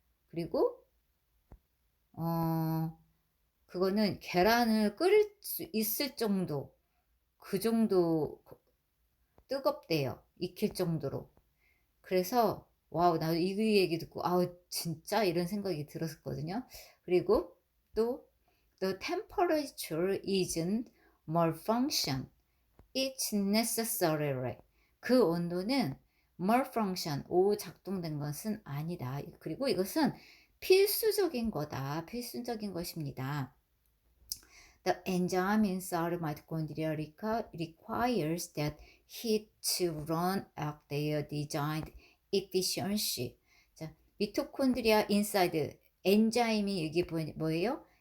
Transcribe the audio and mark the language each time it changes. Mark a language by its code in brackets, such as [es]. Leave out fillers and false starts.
[ko] 그리고 그거는 계란을 끓일 수 있을 정도, 그 정도 뜨겁대요. 익힐 정도로. 그래서 와우, 나도 이 얘기 듣고 아우 진짜, 이런 생각이 들었거든요. 그리고 또 [en] the temperature isn't malfunction, it's necessary. [ko] 그 온도는 malfunction, 작동된 것은 아니다. 그리고 이것은 필수적인 것입니다. [en] The enzyme inside mitochondria requires that heat to run at their designed efficiency. [ko] 자, 미토콘드리아 인사이드, 엔자임이 이게 뭐예요?